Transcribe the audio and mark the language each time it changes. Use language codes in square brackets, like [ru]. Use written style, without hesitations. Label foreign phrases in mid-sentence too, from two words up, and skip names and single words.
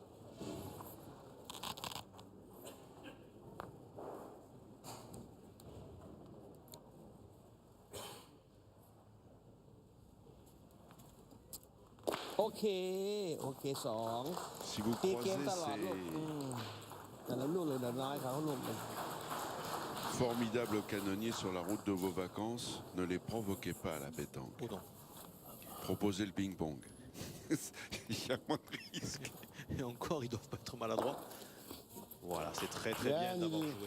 [th] OK สอง [fr] Si vous [th] ตีเกม [fr] croisez [th] ตลอดลูก แต่ละลูกเลยเดี๋ยวน้อยเขาลูกหนึ่ง [fr] ces formidables canonniers sur la route de vos vacances, ne les provoquez pas à la pétanque. Oh non. Proposez le ping-pong. Il y a moins de risques. Et encore, ils doivent pas être maladroits. Voilà, c'est très très bien Bien, d'avoir Lily.